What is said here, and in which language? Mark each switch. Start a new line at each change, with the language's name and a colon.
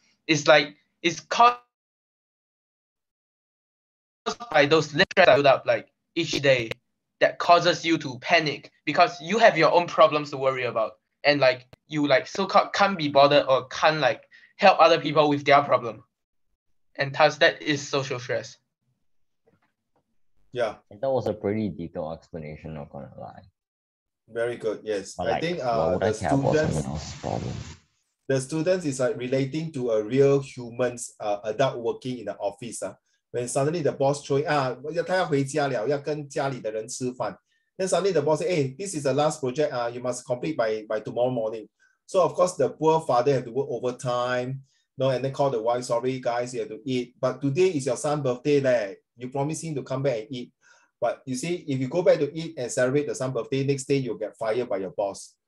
English: It's like it's caused by those little stress that build up like each day that causes you to panic because you have your own problems to worry about, and like you like so-called can't be bothered or can't like help other people with their problem, and thus that is social stress. Yeah, that was a pretty detailed explanation, not gonna lie. Very good. Yes, but I like, think the students is like relating to a real humans adult working in the office. When suddenly the boss throwing
Chinese: 他要回家了，要跟家里的人吃饭。
English: Then suddenly the boss say, hey, this is the last project. You must complete by tomorrow morning. So of course the poor father have to work overtime. No, and then call the wife, sorry guys, you have to eat. But today is your son's birthday there. You promise him to come back and eat. But you see, if you go back to eat and celebrate the son's birthday, next day you'll get fired by your boss.